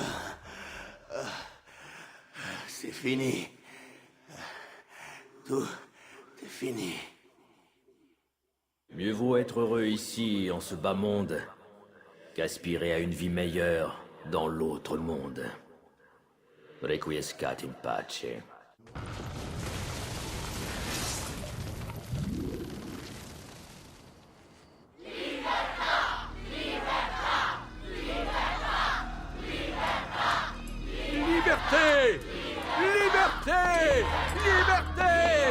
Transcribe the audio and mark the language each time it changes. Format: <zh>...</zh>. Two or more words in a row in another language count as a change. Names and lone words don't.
<fr>C'est fini. Tout est fini. Mieux vaut être heureux ici, en ce bas monde, qu'aspirer à une vie meilleure dans l'autre monde.</fr> <la>Requiescat in pace.</la> <fr>Liberté! Liberté! Liberté!</fr>